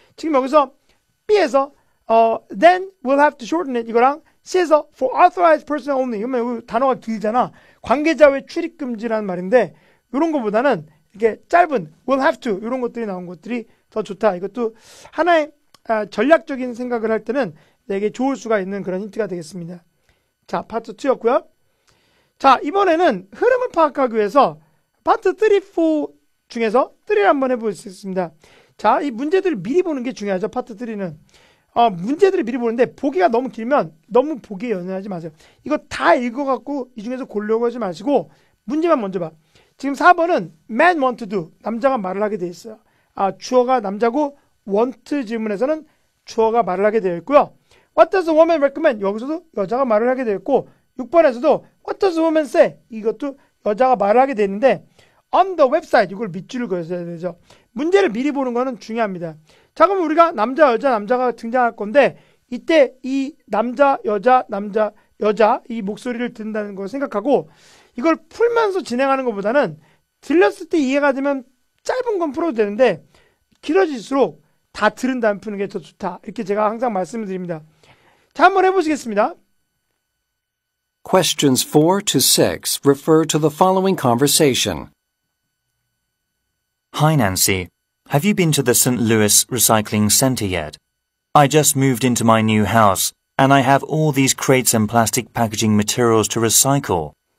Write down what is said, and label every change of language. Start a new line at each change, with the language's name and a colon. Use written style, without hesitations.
Korean: 지금 여기서 B에서
English: then we'll have to shorten it
Korean: 이거랑 C에서
English: for authorized personnel only
Korean: 이러면 단어가 길잖아. 관계자 외 출입 금지라는 말인데 이런 거보다는 이렇게 짧은
English: we'll have to
Korean: 이런 것들이 나온 것들이 더 좋다. 이것도 하나의 전략적인 생각을 할 때는 되게 좋을 수가 있는 그런 힌트가 되겠습니다. 자, 파트 2였고요. 자, 이번에는 흐름을 파악하기 위해서 파트 3, 4 중에서 3를 한번 해보겠습니다. 자, 이 문제들을 미리 보는 게 중요하죠. 파트 3는. 문제들을 미리 보는데 보기가 너무 길면 너무 보기에 연연하지 마세요. 이거 다 읽어갖고 이 중에서 고르려고 하지 마시고 문제만 먼저 봐. 지금 4번은
English: man want to do.
Korean: 남자가 말을 하게 되어 있어요. 주어가 남자고 want 질문에서는 주어가 말을 하게 되어 있고요.
English: What does a woman recommend?
Korean: 여기서도 여자가 말을 하게 되어 있고 6번에서도
English: What does a woman say?
Korean: 이것도 여자가 말을 하게 되는데
English: on the website
Korean: 이걸 밑줄을 그어야 되죠. 문제를 미리 보는 거는 중요합니다. 자, 그럼 우리가 남자, 여자, 남자가 등장할 건데 이때 이 남자, 여자, 남자, 여자 이 목소리를 듣는다는 걸 생각하고 이걸 풀면서 진행하는 것보다는 들렸을 때 이해가 되면 짧은 건 풀어도 되는데 길어질수록 다 들은 다음에 푸는 게 더 좋다. 이렇게 제가 항상 말씀을 드립니다. 자, 한번 해보시겠습니다.
English: Questions 4 to 6 refer to the following conversation. Hi, Nancy. Have you been to the St. Louis Recycling Center yet? I just moved into my new house, and I have all these crates and plastic packaging materials to recycle.